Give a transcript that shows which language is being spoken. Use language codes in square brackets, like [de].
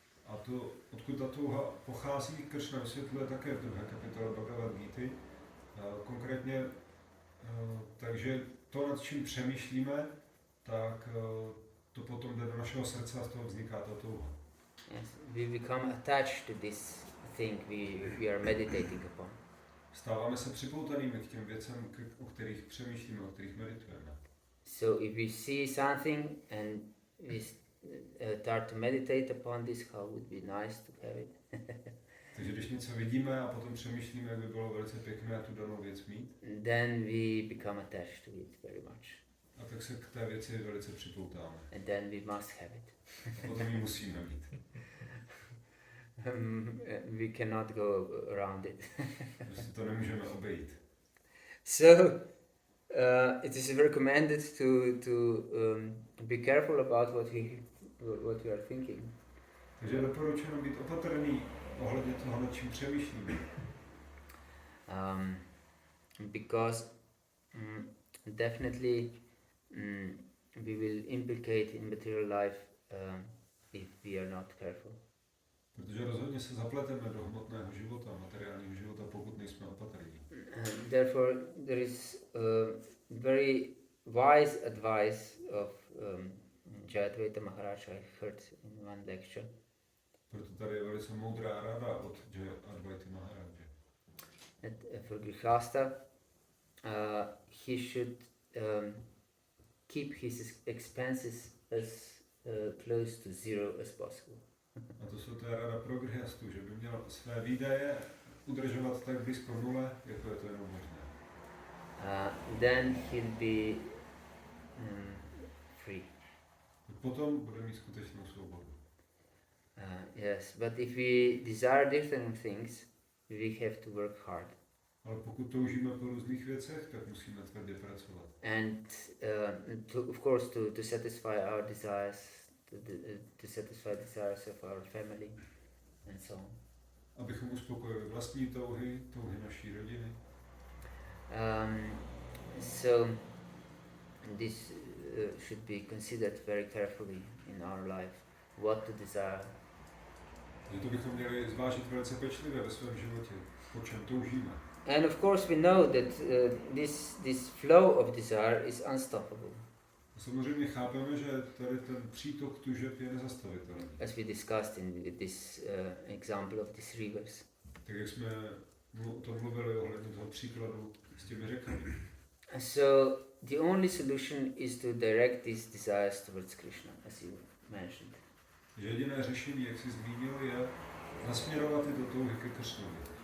[cs] A to, odkud ta touha pochází, Krishna vysvětluje také v druhé kapitole Bhagavad-gíty. Konkrétně, takže to, nad čím přemýšlíme, tak to potom jde do našeho srdce a z toho vzniká ta touha. [en] Yes, we become attached to this thing we are meditating upon. [cs] Stáváme se připoutanými k těm věcem, o kterých přemýšlíme, o kterých meditujeme. [en] So if we see something and we start to meditate upon this, how would be nice to have it. [cs] Takže když něco vidíme a potom přemýšlíme, jak by bylo velice pěkné tu danou věc mít, [en] then we become attached to it very much. [cs] a tak se k té věci velice připoutáme. [en] And then we must have it. [cs] A potom ji musíme mít. [en] We cannot go around it. [cs] Prostě to nemůžeme obejít. [en] So it is recommended to be careful about what we are thinking. [cs] Takže je doporučeno být opatrný ohledně toho, nad čím přemýšlíme. [en] Because definitely we will implicate in material life if we are not careful. [cs] Protože rozhodně se zapleteme do hmotného života, materiálního života, pokud nejsme opatrní. [en] Therefore, there is very wise advice of Jayadvaita Maharaj I heard in one lecture. [cs] Proto tady je velice moudrá rada od Jayadvaity Maharaja. [en] That for Grihastha, he should keep his expenses as close to zero as possible. [cs] A to je rada pro Grihastu, že by měl své výdaje udržovat tak blízko nule, jako je to jenom možné. [en] Then he'll be free. [cs] Potom bude mít skutečnou svobodu. [en] Yes, but if we desire different things, we have to work hard. [cs] Ale pokud toužíme po různých věcech, tak musíme tvrdě pracovat. [en] And of course to satisfy our desires, to satisfy desires of our family and so on. [cs] Abychom uspokojili vlastní touhy naší rodiny. [en] So this should be considered very carefully in our life, what to desire. [cs] Takže to bychom měli zvážit velice pečlivě ve svém životě, po čem toužíme. [en] And of course we know that this flow of desire is unstoppable. [cs] A samozřejmě chápeme, že tady ten přítok tužeb je nezastavitelný. [en] As we discussed in this example of these rivers. [cs] Tak jak jsme o tom mluvili ohledně toho příkladu s těmi řekami. [en] So the only solution is to direct these desires towards Krishna, as you mentioned. [cs] Že jediné řešení, jak jsi zmínil, je nasměrovat tyto touhy ke Kršnovi.